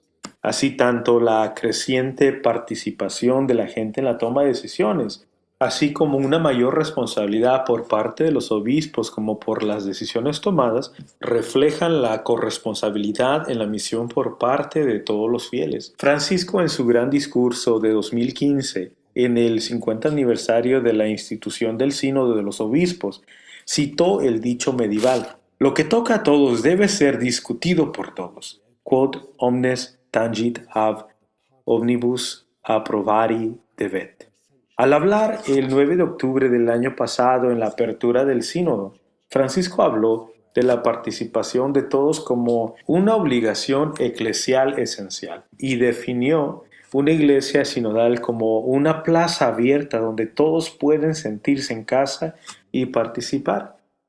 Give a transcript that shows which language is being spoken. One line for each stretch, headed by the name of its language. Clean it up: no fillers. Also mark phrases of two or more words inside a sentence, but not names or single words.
Spanish: Así tanto la creciente participación de la gente en la toma de decisiones, así como una mayor responsabilidad por parte de los obispos como por las decisiones tomadas, reflejan la corresponsabilidad en la misión por parte de todos los fieles. Francisco, en su gran discurso de 2015, en el 50 aniversario de la institución del Sínodo de los Obispos, citó el dicho medieval: «Lo que toca a todos debe ser discutido por todos.
Latin: Quod omnes tangit ab omnibus approvari debet».
Spanish: Al hablar el 9 de octubre del año pasado en la apertura del sínodo, Francisco habló de la participación de todos como una obligación eclesial esencial y definió una iglesia sinodal como una plaza abierta donde todos pueden sentirse en casa y participar.